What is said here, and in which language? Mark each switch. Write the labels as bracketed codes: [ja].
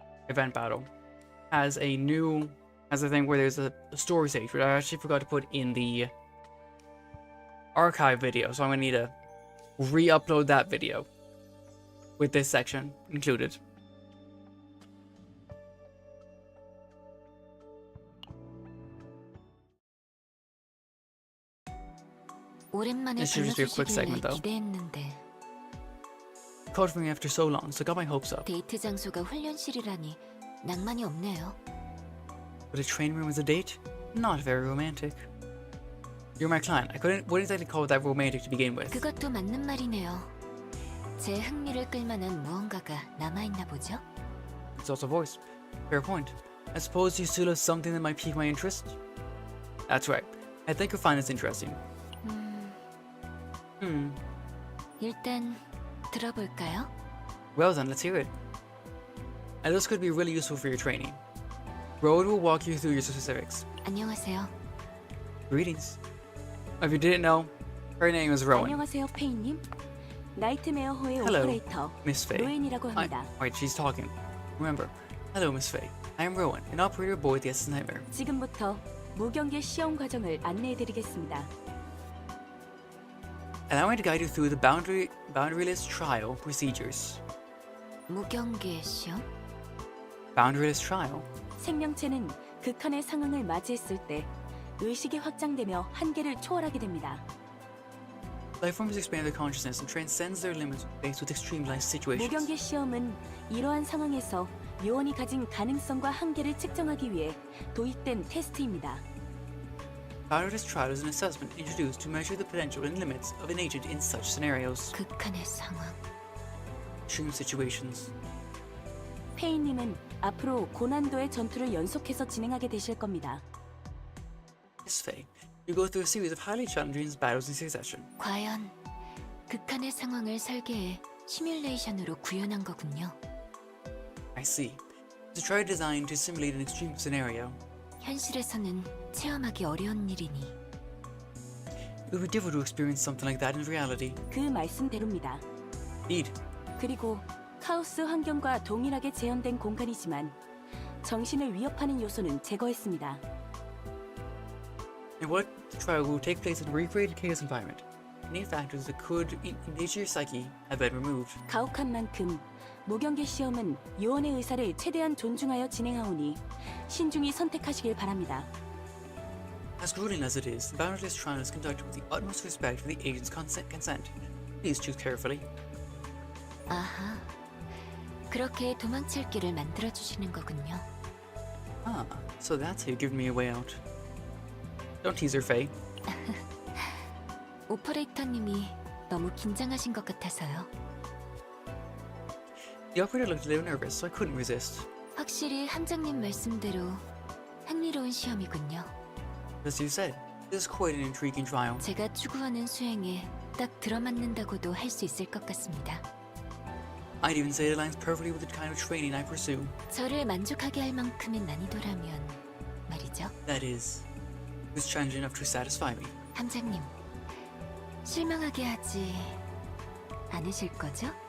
[en] Event battle has a thing where there's a story stage, which I actually forgot to put in the archive video, so I'm gonna need to re-upload that video with this section included. [ko] 오랜만에 [en] This should just be a quick segment, though. [ko] 기대했는데 [en] Called for me after so long, so got my hopes up. [ko] 데이트 장소가 훈련실이라니 낭만이 없네요. [en] But a train room as a date? Not very romantic. You're my client. wouldn't exactly call that romantic to begin with. [ko] 그것도 맞는 말이네요. 제 흥미를 끌만한 무언가가 남아있나 보죠? [en] It's also voice. Fair point. I suppose you still have something that might pique my interest? That's right. I think you'll find this interesting. [ko] 일단 들어볼까요? [en] Well then, let's hear it. And this could be really useful for your training. Road will walk you through your specifics. [ko] 안녕하세요. [en] Greetings. If you didn't know, her name is Rowan. [ko] 안녕하세요, 페이님. 나이트메어호의 [en] Hello, [ko] 오퍼레이터 [en] Miss Faye. [ko] 로엔이라고 합니다. [en] Wait, she's talking. Remember, hello, Miss Faye. I am Rowan, an operator aboard the SS Nightmare. [ko] 지금부터 무경계 시험 과정을 안내해드리겠습니다. [en] Allow me to guide you through the boundaryless trial procedures. [ko] 무경계 시험? [en] Boundaryless trial? [ko] 생명체는 극한의 상황을 맞이했을 때 의식이 확장되며 한계를 초월하게 됩니다. [en] Lifeforms expand their consciousness and transcends their limits faced with extreme life situations. [ko] 무경계 시험은 이러한 상황에서 요원이 가진 가능성과 한계를 측정하기 위해 도입된 테스트입니다. [en] Boundaryless trial is an assessment introduced to measure the potential and limits of an agent in such scenarios. [ko] 극한의 상황. [en] Extreme situations. [ko] 페이님은 앞으로 고난도의 전투를 연속해서 진행하게 되실 겁니다. [en] Miss Faye, you go through a series of highly challenging battles in succession. [ko] 과연 극한의 상황을 설계해 시뮬레이션으로 구현한 거군요. [en] I see. To try to design to simulate an extreme scenario. [ko] 현실에서는 체험하기 어려운 일이니 [en] It would be difficult to experience something like that in reality. [ko] 그 말씀대로입니다. [en] Indeed. [ko] 그리고 카오스 환경과 동일하게 재현된 공간이지만 정신을 위협하는 요소는 제거했습니다. [en] And what the trial will take place in a recreated chaos environment. Any factors that could endanger your psyche have been removed. [ko] 가혹한 만큼 무경계 시험은 요원의 의사를 최대한 존중하여 진행하오니 신중히 선택하시길 바랍니다. [en] As grueling as it is, the boundaryless trial is conducted with the utmost respect for the agent's consent. Please choose carefully. [ko] 아하, 그렇게 도망칠 길을 만들어주시는 거군요. [en] Ah, so that's how you give me a way out. Don't tease her, Faye. [ko] 오퍼레이터님이 너무 긴장하신 것 같아서요. [en] The operator looked a little nervous, so I couldn't resist. [ko] 확실히 함장님 말씀대로 흥미로운 시험이군요. [en] As you said, this is quite an intriguing trial. [ko] 제가 추구하는 수행에 딱 들어맞는다고도 할 수 있을 것 같습니다. [en] I'd even say it aligns perfectly with the kind of training I pursue. [ko] 저를 만족하게 할 만큼의 난이도라면 말이죠. [en] That is, it was challenging enough to satisfy me. [ko] 함장님, 실망하게 하지 않으실 거죠?